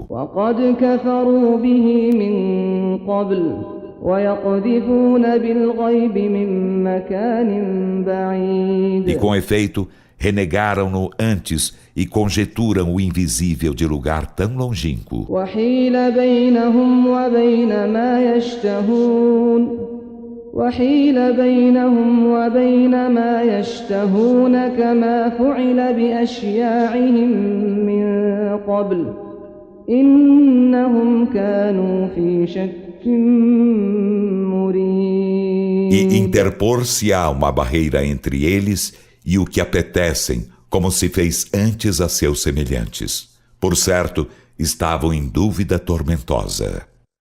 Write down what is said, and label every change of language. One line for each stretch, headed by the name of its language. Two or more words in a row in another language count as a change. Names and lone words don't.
Arabic: وقد كفروا به من قبل ويقذفون بالغيب من مكان بعيد.
Portuguese: E com efeito, renegaram-no antes e conjeturam o invisível de lugar tão longínquo.
Arabic: وحيل بينهم وبين ما يشتهون وحيل بينهم وبين ما يشتهون كما فعل بأشياعهم من قبل إنهم كانوا في شك مريب.
Portuguese: E interpor-se-á uma barreira entre eles e o que apetecem, como se fez antes a seus semelhantes. Por certo, estavam em dúvida tormentosa.